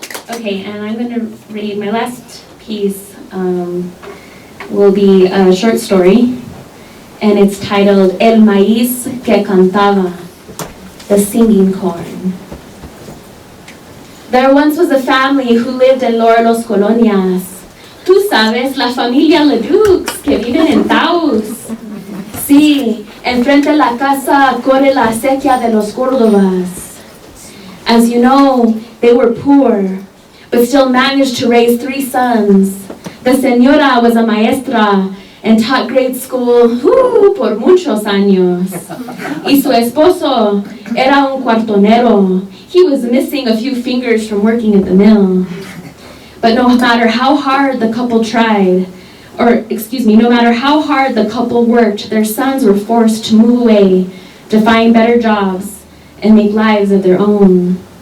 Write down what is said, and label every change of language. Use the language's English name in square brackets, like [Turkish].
[English] Okay, and I'm going to read my last piece. Will be a short story, and it's titled El Maíz que Cantaba, the Singing Corn. There once was a family who lived in Los Colonias. [Spanish] Tú sabes, la familia Leduc, que viven en Taos. Sí, enfrente de la casa corre la acequia de los Córdobas. [English] As you know, they were poor, but still managed to raise 3 sons. The señora was a maestra and taught grade school [Spanish] por muchos años. Y su esposo era un cuartonero. [English] He was missing a few fingers from working at the mill. But no matter how hard the couple no matter how hard the couple worked, their sons were forced to move away to find better jobs and make lives of their own.